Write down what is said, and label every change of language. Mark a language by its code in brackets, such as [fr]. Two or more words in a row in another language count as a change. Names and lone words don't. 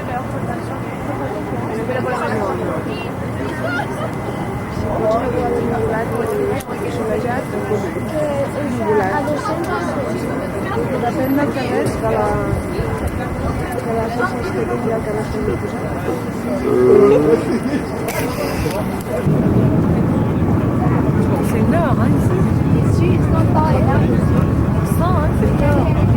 [ca] Depèn del que és, de les coses que tingui el telèfon posat. [fr] C'est une heure, hein, ici. Ici, c'est pas pareil, là. Ça, hein, c'est une heure.